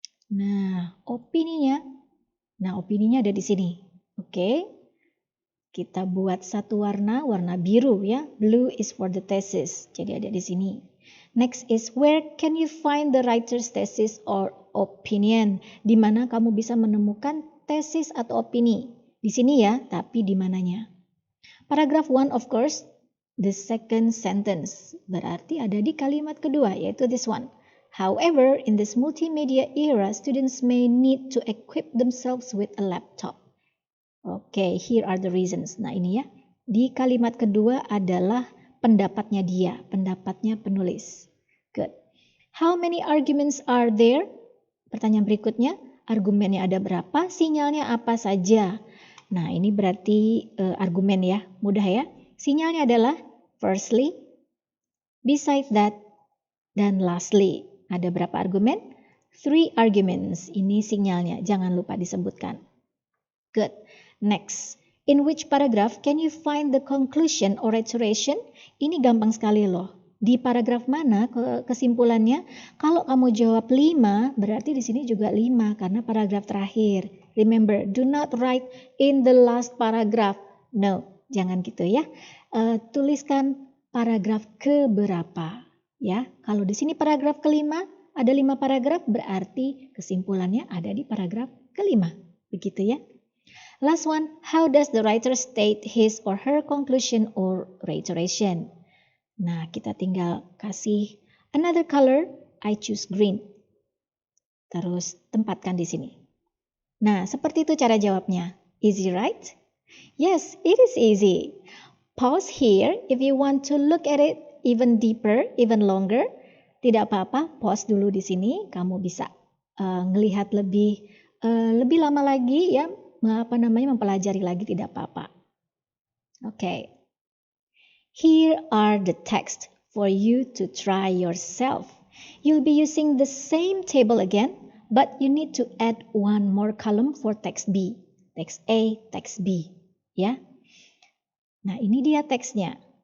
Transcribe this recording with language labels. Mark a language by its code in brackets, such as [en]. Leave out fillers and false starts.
[id] Nah, opininya ada di sini. Oke. Kita buat satu warna biru ya. [en] Blue is for the thesis. [id] Jadi ada di sini. [en] Next is where can you find the writer's thesis or opinion? [id] Di mana kamu bisa menemukan tesis atau opini? Di sini ya, tapi di mananya? [en] Paragraph 1 of course, the second sentence. [id] Berarti ada di kalimat kedua, yaitu [en] this one. However, in this multimedia era, students may need to equip themselves with a laptop. Okay, here are the reasons. [id] Nah ini ya, di kalimat kedua adalah pendapatnya dia, pendapatnya penulis. [en] Good. How many arguments are there? [id] Pertanyaan berikutnya, argumennya ada berapa? Sinyalnya apa saja? Nah, ini berarti argumen ya, mudah ya. Sinyalnya adalah firstly, beside that, dan lastly. Ada berapa argumen? 3 arguments. Ini sinyalnya, jangan lupa disebutkan. [en] Good. Next. In which paragraph can you find the conclusion or iteration? [id] Ini gampang sekali loh. Di paragraf mana kesimpulannya? Kalau kamu jawab 5, berarti di sini juga 5 karena paragraf terakhir. [en] Remember, do not write in the last paragraph. [id] No, jangan gitu ya. Tuliskan paragraf keberapa. Ya, kalau di sini paragraf kelima, ada 5 paragraf, berarti kesimpulannya ada di paragraf kelima. Begitu ya. [en] Last one, how does the writer state his or her conclusion or reiteration? [id] Nah, kita tinggal kasih [en] another color, I choose green. [id] Terus tempatkan di sini. Nah, seperti itu cara jawabnya. [en] Easy, right? Yes, it is easy. Pause here if you want to look at it even deeper, even longer. [id] Tidak apa-apa, pause dulu di sini. Kamu bisa ngelihat lebih lama lagi ya. Mempelajari lagi tidak apa-apa. Okay. [en] Here are the text for you to try yourself. You'll be using the same table again, but you need to add one more column for text B. [id] Text A, text B. Ya. Nah, ini dia teksnya.